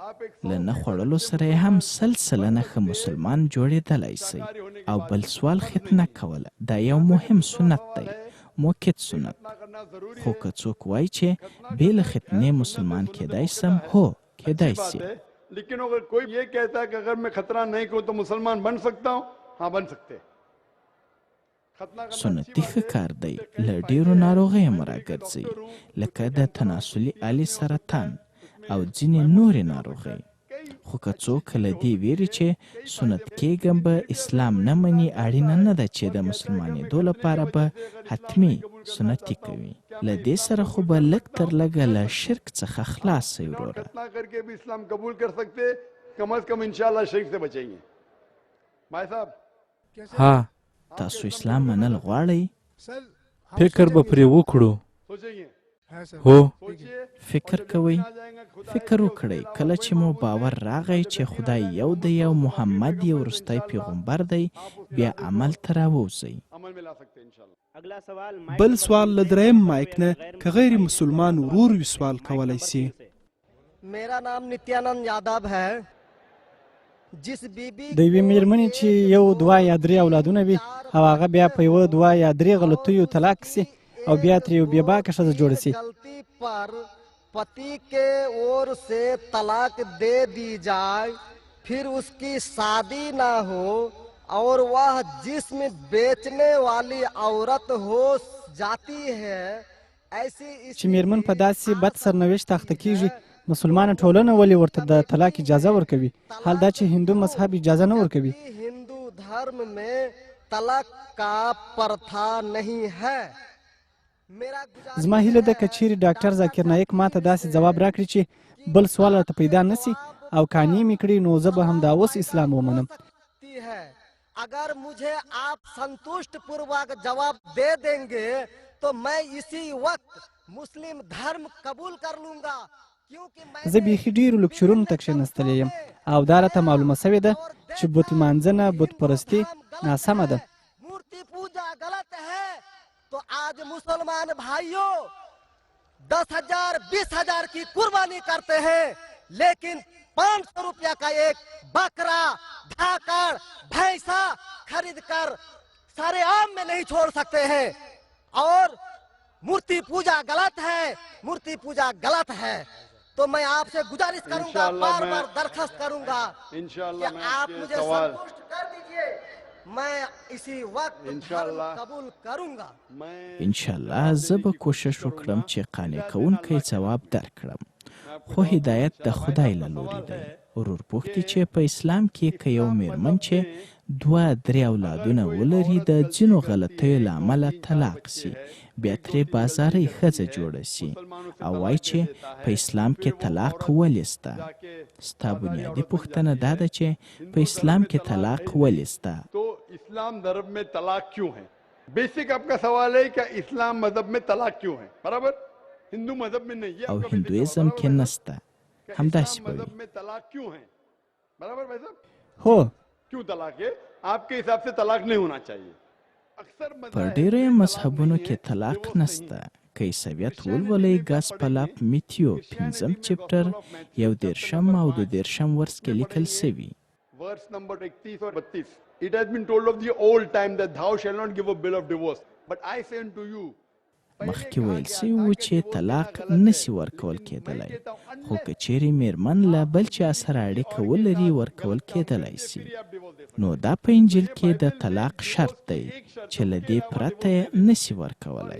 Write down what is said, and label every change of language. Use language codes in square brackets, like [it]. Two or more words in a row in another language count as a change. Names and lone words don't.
[ps] له نه خوړلو سره یې هم 100% ښه مسلمان جوړېدلی سئ. او بل سوال ختنه کول، دا یو مهم سنت دی، موکد سنت. خو که څوک وایي چې بې له ختنې مسلمان کېدای سم، هو کېدای سي. [hi] लेकिन अगर कोई ये कहता है कि अगर मैं खतरा नहीं करूं तो मुसलमान बन सकता हूं, हाँ बन सकते हैं. [ps] سنتي ښه کار دی. له ډېرو ناروغیو مو راګرځئ، لکه د تناسلي آلې سرطان او ځینې نورې ناروغۍ. خو که څوک له دې ویري چې سنت کېږم به اسلام نه مني، اړینه نه ده چې د مسلمانېدو لپاره به حتمي سنتي کوي. له دې سره خو به لږ تر لږه له شرک څخه خلاص شئ وروره. [hi] इस्लाम क़बूल कर सकते, कम से कम इंशाल्लाह शिरक से बचेंगे. भाई साहब [ps] ها تاسو اسلام منل غواړئ؟ فکر به پرې وکړو. هو فکر کوئ؟ فکر وکړئ. کله چې مو باور راغی چې خدای یو دی او محمد یو وروستی پیغمبر دی، بیا عمل ته راووځئ. بل سوال له دریم مایک نه که غیر مسلمان ورور وي سوال کولی سي. [hi] मेरा नाम नित्यानंद यादव है. [ps] د یوې مېرمنې چې یو دوه یا درې اولادونه وي او هغه بیا په یوه دوه یا درې غلطیو طلاق سي او بیا ترې یو بې باکه ښځه جوړه سي. [hi] पति के ओर से तलाक दे दी जाए, फिर उसकी शादी ना हो और वह जिस्म बेचने वाली औरत हो जाती है. ऐसी [ps] چې مېرمن په داسې بد سرنوشت اخته کیږي، مسلمانه ټولنه ولې ورته د طلاق اجازه ورکوي؟ حال دا چې هندو مذهب اجازه نه ورکوي. [hi] हिंदू धर्म में तलाक का प्रथा नहीं है. [ps] زما هیله ده که چیرې ډاکټر ذاکر نایک ماته داسې ځواب راکړي چې بل سوال راته پیدا نه سي او قانع مې کړي، نو زه به همدا اوس اسلام ومنم. [hi] अगर मुझे आप संतुष्ट पूर्वक जवाब दे देंगे तो मैं इसी वक्त मुस्लिम धर्म कबूल कर लूंगा. [ps] زه بیخي ډېرو لکچرونو ته کښېنستلی یم او دا راته معلومه سوې ده چې بت لمانځنه، بت پرستي ناسمه ده. [hi] मूर्ति पूजा गलत है. तो आज मुसलमान भाइयों 10,000 20,000 की कुर्बानी करते हैं, लेकिन 500 रुपया का एक बकरा, धाकड़, भैंसा खरीद कर सारे आम में नहीं छोड़ सकते हैं. और मूर्ति पूजा गलत है, मूर्ति पूजा गलत है. तो मैं आपसे गुजारिश करूंगा, बार बार दरखास्त करूंगा कि आप मुझे संतुष्ट कर दीजिए. मैं इसी वक्त قبول करूंगा. [ps] انشاءالله زه به کوشش وکړم چې قانع کوونکی ځواب درکړم، خو هدایت د خدای له لوري دی. ورور پوښتي چې په اسلام کې که یو مېرمن چې 2-3 اولادونه ولري د ځینو غلطیو له امله طلاق سي، بیا ترې بازارۍ ښځه جوړه سي او وایي چې په اسلام کې طلاق ولې سته. ستا بنیادي پوښتنه دا ده چې په اسلام کې طلاق ولې سته. [hi] इस्लाम धर्म में तलाक क्यों है? बेसिक आपका सवाल है कि इस्लाम मजहब में तलाक क्यों है, बराबर? हिंदू मजहब में नहीं है. [ps] او هندویزم کې نسته. همداسې به وي. [hi] में तलाक क्यों है, बराबर भाई साहब? [ps] هو [hi] क्यों तलाक है? आपके हिसाब से तलाक नहीं होना चाहिए. [ps] په ډېرو مذهبونو کې طلاق نسته. که عیسویت ولولئ، ګاسپل اف میتیو 5 چپټر 11 او 12 ورس کې لیکل سوي. [en] verse number 31 और 32, it has been told of the old time that thou shalt not give a bill of divorce, but I say unto you. [ps] مخکې ویل سوي وو چې طلاق نسی ورکول کېدلی، خو که چیرې میرمن له بل چا سره اړیکه ولري ورکول کېدلی سي. نو دا په انجیل کې د طلاق شرط دی چې له دې پرته یې نسی ورکولی.